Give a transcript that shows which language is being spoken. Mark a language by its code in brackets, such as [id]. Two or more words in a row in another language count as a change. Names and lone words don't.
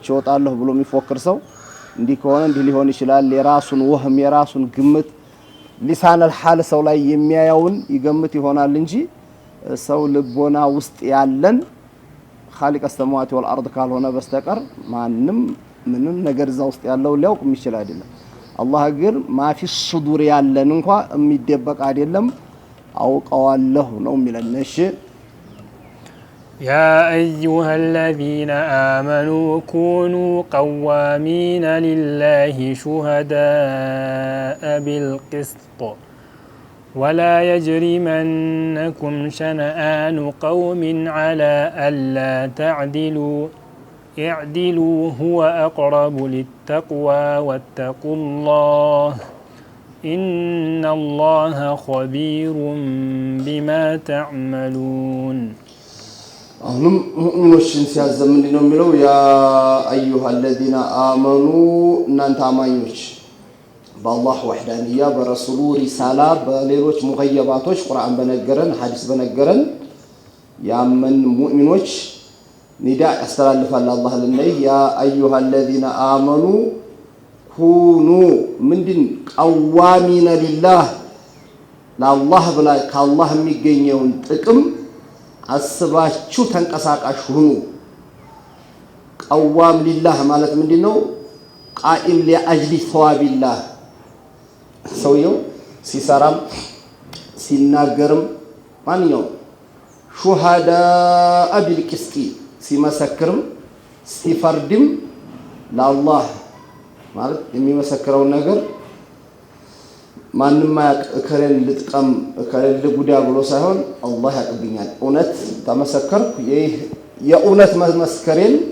[am] ወጣለሁ ብሎ የሚፎክር ሰው እንዲህ ከሆነ እንዲህ ሊሆን ይችላል። የራሱን ወህም የራሱን ግምት ሊሳነል ሐል ሰው ላይ የሚያየውን ይገምት ይሆናል እንጂ ሰው ልቦና ውስጥ ያለን [ar] خالق السماوات والأرض [am] ካልሆነ በስተቀር ማንም ምንም ነገር እዛ ውስጥ ያለው ሊያውቅ የሚችል አይደለም። አላህ ግን [ar] ما في الصدور [am] ያለን እንኳን የሚደበቅ አይደለም አውቀዋለሁ ነው የሚለን። እሺ [ar] يا أيها الذين آمنوا كونوا قوامين لله شهداء بالقسط ولا يجرمنكم شنآن قوم على ألا تعدلوا اعدلوا هو أقرب للتقوى واتقوا الله إن الله خبير بما تعملون [am] አሁንም ሙእሚኖችን ሲያዘም ምንድነው የሚለው? [ar] يا أيها الذين آمنوا [am] እናንተ አማኞች በአላህ ወህዳንያ በረሱሉ ሪሳላ በሌሎች ሙገየባቶች ቁርአን በነገረን ሐዲስ በነገረን ያመን ሙእሚኖች ኒዳ ያስተላልፋል አላህ ለነይ [ar] يا أيها الذين آمنوا [am] ኩኑ ምንድን [ar] قوامين لله [am] ለአላህ ብላ ከአላህ የሚገኘውን ጥቅም አስባችሁ ተንቀሳቃሽ ሁኑ። [ar] قوام لله [am] ማለት ምንድነው? [ar] قائم لأجل ثواب الله [am] ሰውየው ሲሰራም ሲናገርም ማንኛው [ar] شهداء بالقسط [am] ሲመሰክርም ሲፈርድም ለአላህ ማለት የሚመሰክረውን ነገር ማንማ እከረን ልጥቀም እከረን ልጉዳ ብሎ ሳይሆን አላህ ያቀብኛል። እውነት ተመሰከርኩ የእውነት መስከሬን